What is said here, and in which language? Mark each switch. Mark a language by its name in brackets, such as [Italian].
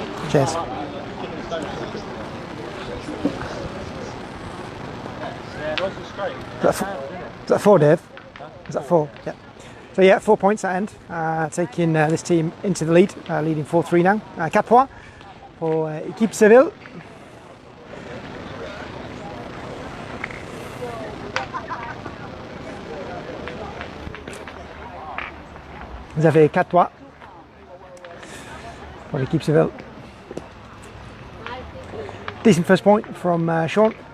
[English] Cheers. Is that 4, Dave? Is that 4? Yeah. So yeah, 4 points at end, taking this team into the lead, leading 4-3 now. [French] 4 points pour équipe Seville. Vous avez 4 points pour l'équipe Seville. [English] Decent first point from Sean.